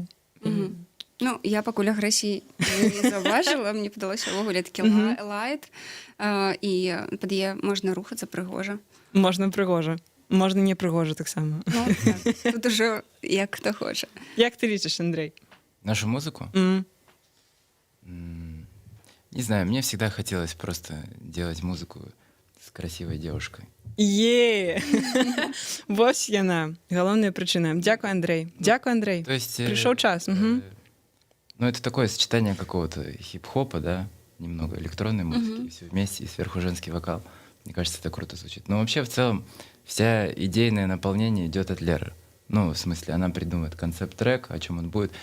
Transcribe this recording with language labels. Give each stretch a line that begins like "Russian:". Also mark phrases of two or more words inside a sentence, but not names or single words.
Belarusian: Ну, я пакуль агрэсіі не заўважыла, мне падалося ўвогуле такі лайт, і пад яе можна рухацца прыгожа. Можна прыгожа. Можна не прыгожа таксама. Ну, так. Тут ужо як хто хоча. Як ты лічыш, Андрей?
Russian: Нашу музыку? Не знаю, мне всегда хотелось просто делать музыку с красивой девушкой.
Belarusian: Вось яна. Галоўная прычына. Дзякуй, Андрей. Дзякуй, Андрей.
Russian: То есть, пришёл час. Ну, это такое сочетание какого-то хип-хопа, да, немного электронной музыки, и все вместе, и сверху женский вокал. Мне кажется, это круто звучит. Но вообще, в целом, вся идейное наполнение идет от Леры. Ну, в смысле, она придумает концепт-трек, о чем он будет.